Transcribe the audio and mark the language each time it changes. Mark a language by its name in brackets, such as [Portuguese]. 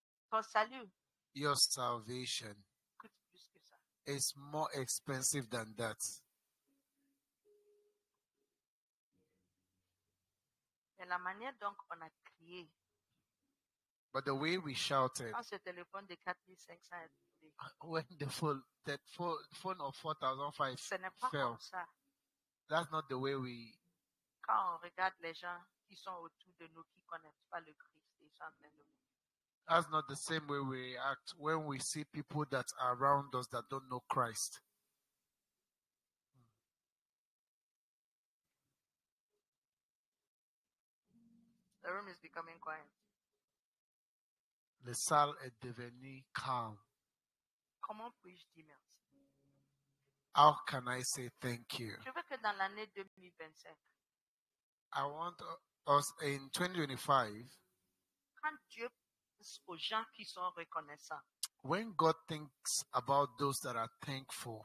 [French] Ton salut [English] Your salvation [French] coûte plus que ça. [English] is more expensive than that. [French] Mais la manière dont on a crié, [English] But the way we shouted [French] quand ce téléphone de 4 500 est tombé, [English] when the phone of 4,005 [French] ce n'est pas [English] fell, [French] comme ça. [English] that's not the way we. [French] Quand on regarde les gens qui sont autour de nous, qui ne connaissent pas le Christ, ils sont en train de mourir. [English] That's not the same way we act when we see people that are around us that don't know Christ. The room is becoming quiet. [French] La salle est devenue calme. Comment puis-je dire merci? [English] How can I say thank you? [French] Je veux que dans l'année 2025, [English] I want us in 2025, [French] quand Dieu pense aux gens qui sont reconnaissants, [English] when God thinks about those that are thankful,